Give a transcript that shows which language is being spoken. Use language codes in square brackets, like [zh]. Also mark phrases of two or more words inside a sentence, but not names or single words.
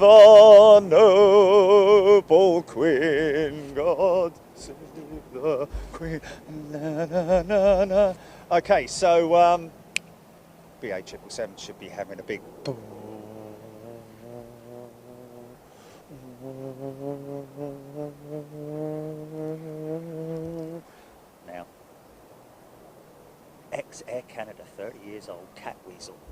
[en] our noble Queen, God save the Queen. Na, na, na, na. Okay, so BA 777 should be having a big boom. Now, ex-Air Canada, 30 years old, cat weasel.